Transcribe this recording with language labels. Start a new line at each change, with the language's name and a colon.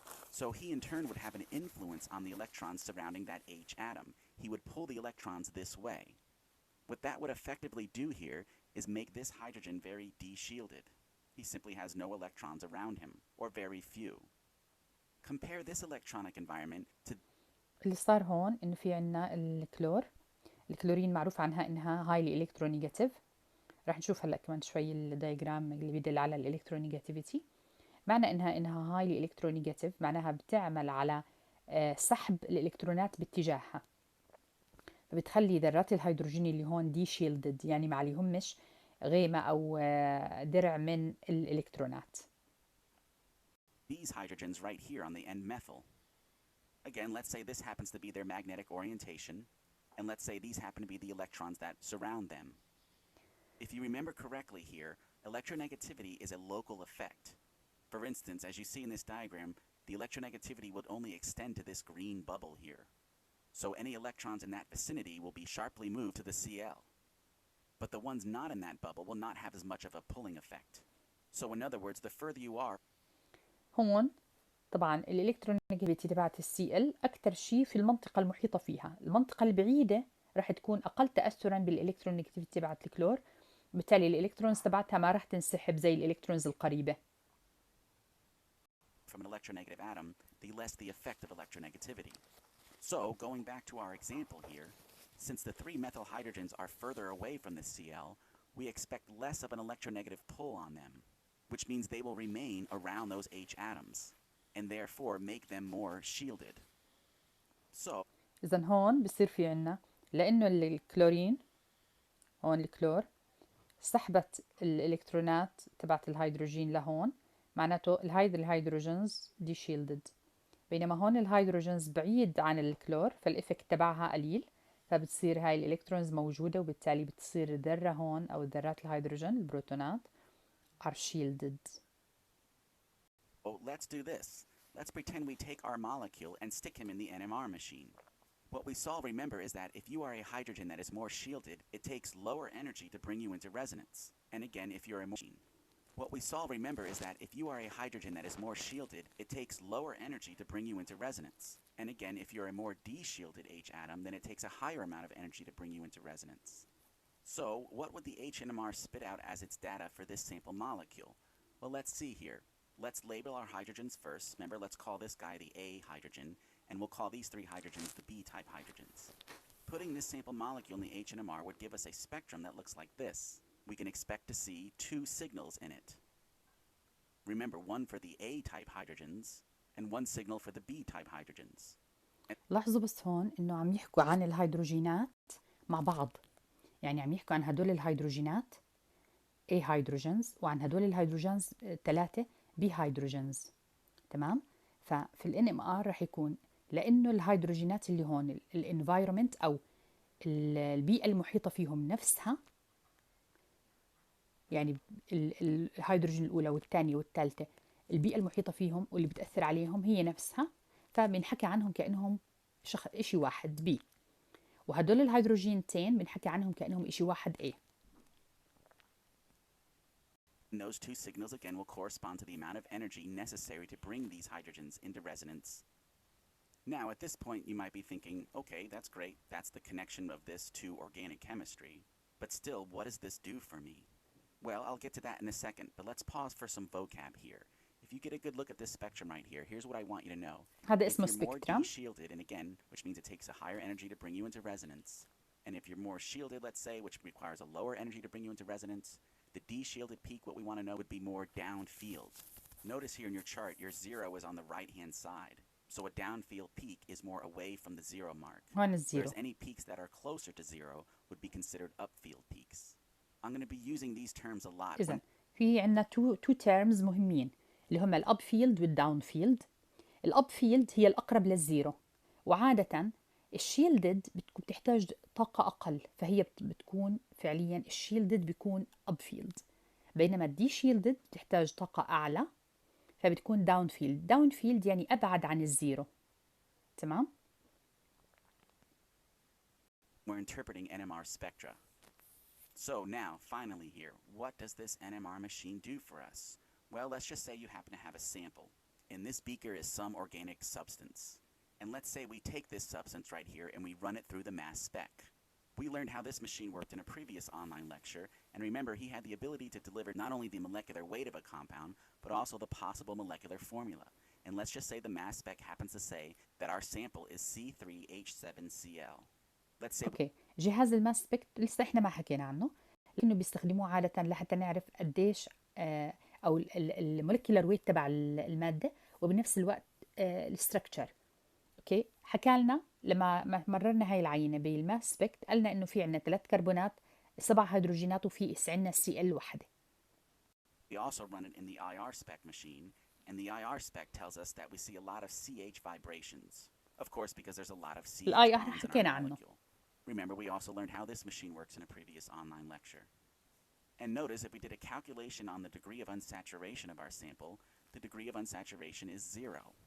English: So he in turn would have an influence on the electrons surrounding that H atom. He would pull the electrons this way. What that would effectively do here is make this hydrogen very de-shielded. He simply has no electrons around him, or very few. Compare this electronic environment to...
Arabic: اللي صار هون إنه في عنا الكلورين معروف عنها إنها
English: highly electronegative.
Arabic: راح نشوف هلا كمان شوي الدايجرام اللي بيدل على الالكترونيجاتيفيتي. معنى إنها
English: highly electronegative
Arabic: معناها بتعمل على سحب الإلكترونات باتجاهها، فبتخلي ذرات الهيدروجين اللي هون دي shielded، يعني ما عليهمش غيمة أو درع من الإلكترونات.
English: These hydrogens right here on the end methyl. Again, let's say this happens to be their magnetic orientation, and let's say these happen to be the electrons that surround them. If you remember correctly here, electronegativity is a local effect. For instance, as you see in this diagram, the electronegativity would only extend to this green bubble here. So any electrons in that vicinity will be sharply moved to the Cl. But the ones not in that bubble will not have as much of a pulling effect. So in other words, the further you are...
Arabic: هون طبعا الالكترونيجاتيفيتي تبعت السي ال اكثر شيء في المنطقه المحيطه فيها. المنطقه البعيده رح تكون أقل تأثرا بالإلكترونيجاتيفيتي تبعت الكلور، بالتالي الإلكترونز تبعتها ما رح تنسحب زي الإلكترونز القريبة.
English: From an electronegative atom, the less the effect of electronegativity. So, going back to our example here, since the 3 methyl hydrogens are further away from the Cl, we expect less of an electronegative pull on them, which means they will remain around those H atoms, and therefore make them more shielded. So,
Arabic: إذا هون بصير في عنا لأنه الكلورين هون الكلور سحبت الإلكترونات تبعت الهيدروجين لهون، معناته الهيدروجينز دي شيلدد، بينما هون الهيدروجينز بعيد عن الكلور فالإفكت تبعها قليل، فبتصير هاي الإلكترونز موجودة وبالتالي بتصير الذرة هون أو ذرات الهيدروجين البروتونات
English: are shielded. oh, let's do this. Let's pretend we take our molecule and stick him in the NMR machine. What we saw, remember, is that if you are a hydrogen that is more shielded, it takes lower energy to bring you into resonance. And again, if you're a machine. What we saw, remember, is that if you are a hydrogen that is more shielded, it takes lower energy to bring you into resonance. And again, if you're a more de-shielded H atom, then it takes a higher amount of energy to bring you into resonance. So, what would the H-NMR spit out as its data for this sample molecule? Well, let's see here. Let's label our hydrogens first. Remember, let's call this guy the A hydrogen, and we'll call these 3 hydrogens the B-type hydrogens. Putting this sample molecule in the H-NMR would give us a spectrum that looks like this. We can expect to see 2 signals in it. Remember, one for the A-type hydrogens, and 1 signal for the B-type hydrogens. لاحظوا بس هون إنه عم يحكوا عن الهيدروجينات مع بعض، يعني عم يحكوا عن هدول الهيدروجينات A هيدروجينز وعن هدول الهيدروجينز 3 B هيدروجينز، تمام؟ ففي ال NMR رح يكون لأنه الهيدروجينات اللي هون الانفايرومنت أو البيئة المحيطة فيهم نفسها، يعني الهيدروجين الأولى والثانية والثالثة البيئة المحيطة فيهم واللي بتأثر عليهم هي نفسها، فبنحكي عنهم كأنهم إشي واحد B، وهدول الهيدروجينتين بنحكي عنهم كأنهم إشي واحد A. And those 2 signals again will correspond to the amount of energy necessary to bring these hydrogens into resonance. Now, at this point, you might be thinking, okay, that's great. That's the connection of this to organic chemistry. But still, what does this do for me? Well, I'll get to that in a second, but let's pause for some vocab here. If you get a good look at this spectrum right here, here's what I want you to know.
Arabic: هذا
English: If
Arabic: اسمه
English: you're more spectrum. de-shielded, and again, which means it takes a higher energy to bring you into resonance, and if you're more shielded, let's say, which requires a lower energy to bring you into resonance, the de-shielded peak, what we want to know, would be more downfield. Notice here in your chart, your 0 is on the right-hand side. So a downfield peak is more away from the 0 mark.
Arabic: هون الزيرو.
English: Whereas any peaks that are closer to 0 would be considered upfield peaks. I'm going to be using these terms a lot.
Arabic: إذن في عنا
English: two terms
Arabic: مهمين اللي هم الأب فيلد والداون فيلد. الأب فيلد هي الأقرب للزيرو، وعادة الشيلدد بتحتاج طاقة أقل، فهي بتكون فعليا الشيلدد بيكون أب فيلد، بينما الدي شيلدد بتحتاج طاقة أعلى فبتكون داون فيلد. داون فيلد يعني أبعد عن الزيرو، تمام؟
English: We're interpreting NMR spectra. So now, finally here, what does this NMR machine do for us? Well, let's just say you happen to have a sample. In this beaker is some organic substance. And let's say we take this substance right here and we run it through the mass spec. We learned how this machine worked in a previous online lecture, and remember he had the ability to deliver not only the molecular weight of a compound, but also the possible molecular formula. And let's just say the mass spec happens to say that our sample is C3H7Cl. Let's say
Arabic: اوكي، جهاز الماس سبيكت لسه احنا ما حكينا عنه، لانه بيستخدموه عاده لحتى نعرف قديش او المولكيولر ويت تبع الماده، وبنفس الوقت الستركتشر. اوكي، حكى لنا لما مررنا هاي العينه بالماس سبيكت قالنا انه في عندنا 3 كربونات 7 هيدروجينات وفي عندنا Cl وحده.
English: We also run it in the IR spec machine, and the IR spec tells us that we see a lot of CH vibrations. Of course, because there's a lot of CH
Arabic: الIR
English: bonds in
Arabic: حكينا
English: our
Arabic: عنه.
English: molecule. Remember, we also learned how this machine works in a previous online lecture. And notice if we did a calculation on the degree of unsaturation of our sample, the degree of unsaturation is 0.